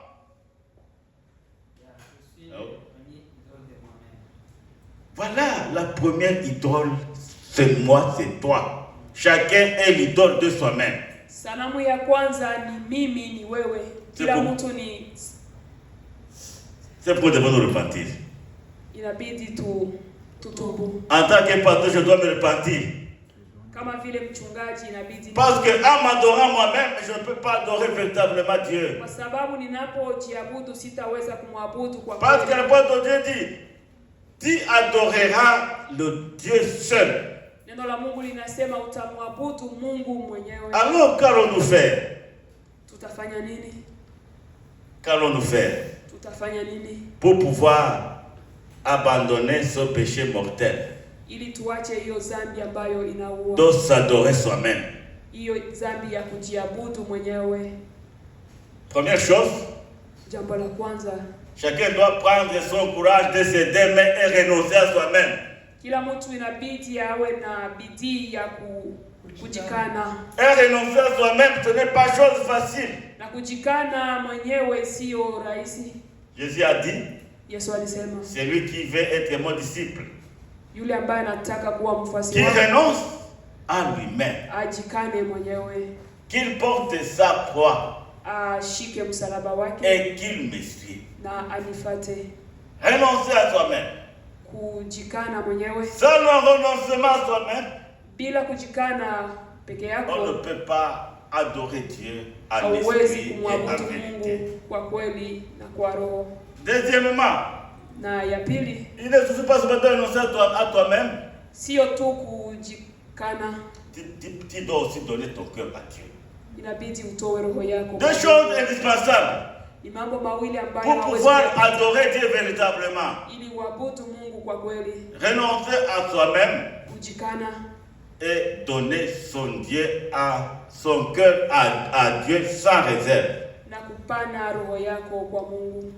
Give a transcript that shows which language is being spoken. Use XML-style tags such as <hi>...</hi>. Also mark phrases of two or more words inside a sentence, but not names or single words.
<fr>Je suis la première idole de moi-même. Voilà, la première idole, c'est moi, c'est toi. Chacun est l'idole de soi-même.</fr> <sw>Sanamu ya kwanza ni mimi, ni wewe. Kila mtu ni.</sw> <fr>C'est pour devoir nous repentir.</fr> <sw>Inabidi tutubu.</sw> <fr>En tant que pasteur, je dois me repentir.</fr> <sw>Kama vile mchungaji inabidi.</sw> <fr>Parce que en m'adorant moi-même, je ne peux pas adorer véritablement Dieu.</fr> <sw>Kwa sababu ninapojiabudu sitaweza kumwabudu kwa kweli.</sw> <fr>Parce que la parole de Dieu dit, tu adoreras le Dieu seul.</fr> <sw>Neno la Mungu linasema utamwabudu Mungu mwenyewe.</sw> <fr>Alors qu'allons-nous faire?</fr> <sw>Tutafanya nini?</sw> <fr>Qu'allons-nous faire?</fr> <sw>Tutafanya nini?</sw> <fr>Pour pouvoir abandonner ce péché mortel.</fr> <sw>Ili tuache hiyo dhambi ambayo inaua.</sw> <fr>De s'adorer soi-même.</fr> <sw>Hiyo dhambi ya kujiabudu mwenyewe.</sw> <fr>Première chose.</fr> <sw>Jambo la kwanza.</sw> <fr>Chacun doit prendre son courage de se démettre et renoncer à soi-même.</fr> <sw>Kila mtu inabidi awe na bidii ya kujikana.</sw> <fr>Et renoncer à soi-même, ce n'est pas chose facile.</fr> <sw>Na kujikana mwenyewe sio rahisi.</sw> <fr>Jésus a dit,</fr> <sw>Yesu alisema,</sw> <fr>celui qui veut être mon disciple,</fr> <sw>yule ambaye anataka kuwa mfuasi</sw> <fr>qui</fr> <sw>wangu,</sw> <fr>renonce à lui-même,</fr> <sw>ajikane mwenyewe,</sw> <fr>qu'il porte sa croix,</fr> <sw>ashike msalaba wake,</sw> <fr>et qu'il me suive.</fr> <sw>Na anifuate.</sw> <fr>Renoncer à soi-même.</fr> <sw>Kujikana mwenyewe.</sw> <fr>Sans le renoncement à soi-même,</fr> <sw>bila kujikana peke yako,</sw> <fr>on ne peut pas adorer Dieu à l'esprit et à vérité.</fr> <sw>Kwa kweli na kwa roho.</sw> <fr>Deuxièmement,</fr> <sw>na ya pili,</sw> <fr>il ne suffit pas seulement de renoncer à toi-même.</fr> <sw>Sio tu kujikana.</sw> <fr>Tu dois aussi donner ton cœur à Dieu.</fr> <sw>Inabidi utoe roho yako.</sw> <fr>Deux choses indispensables.</fr> <sw>Ni mambo mawili ambayo</sw> <fr>pour pouvoir adorer Dieu véritablement.</fr> <sw>Ili uabudu Mungu kwa kweli.</sw> <fr>Renoncer à soi-même.</fr> <sw>Kujikana.</sw> <fr>Et donner son Dieu à son cœur à Dieu sans réserve.</fr> <sw>Na pana roho yako kwa Mungu.</sw>